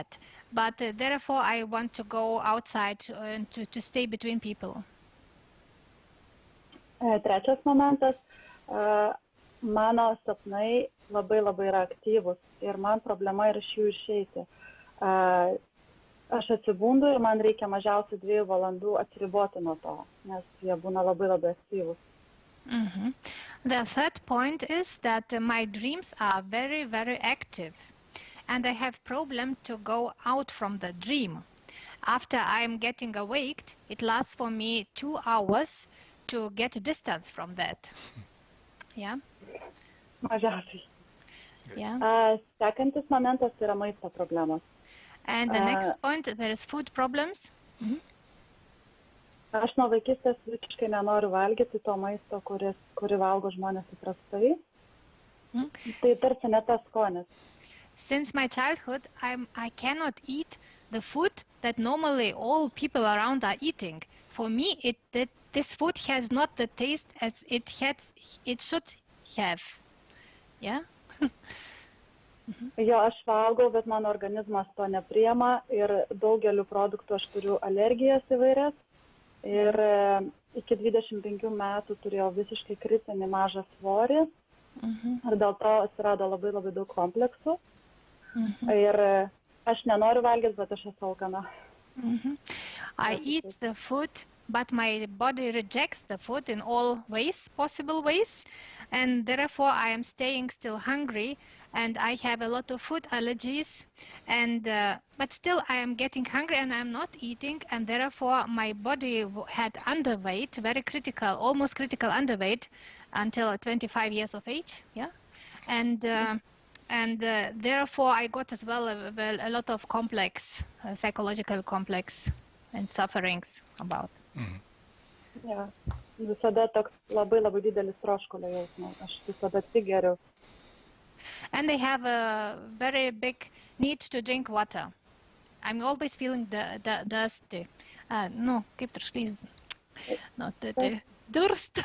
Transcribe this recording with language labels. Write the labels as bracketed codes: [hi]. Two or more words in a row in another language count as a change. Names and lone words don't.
[en] But therefore, I want to go outside and to stay between people. [lt] Trečias momentas, mano sapnai labai yra aktyvus ir man problema yra iš jų išeiti. Aš atsibundu ir man reikia mažiausiai 2 valandų atsiriboti nuo to, nes jie būna labai aktyvus. [en] The third point is that my dreams are very active, and I have problem to go out from the dream. After I am getting awaked, it lasts for me 2 hours to get distance from that. Yeah. [lt] Mažiausiai. [en] Yeah. [lt] Sekantis momentas yra maisto problemos. [en] And the next point, there is food problems. [lt] Aš nuo vaikystės visiškai nenoriu valgyti to maisto, kurį valgo žmonės įprastai. Tai tarsi ne tas skonis. [en] Since my childhood, I cannot eat the food that normally all people around are eating. For me, this food has not the taste as it should have. Yeah. [lt] Jo, aš valgau, bet mano organizmas to nepriema ir daugeliu produktų aš turiu alergijas įvairias. Ir iki 25 metų turėjau visiškai kritinį mažą svorį. Ir dėl to atsirado labai daug kompleksų. Ir aš nenoriu valgyti, bet aš esu alkana. [en] I eat the food, but my body rejects the food in all ways, possible ways. And therefore, I am staying still hungry, and I have a lot of food allergies. And but still, I am getting hungry, and I am not eating. And therefore, my body had underweight, very critical, almost critical underweight, until 25 years of age. Yeah, and therefore, I got as well a lot of complex, psychological complex, and sufferings about. Yeah. [lt] Visada toks labai didelis troškulio jausmas. Aš visada tik geriu. [en] And they have a very big need to drink water. I'm always feeling thirsty. No, [lt] kaip troškulys. [en] Not the durst.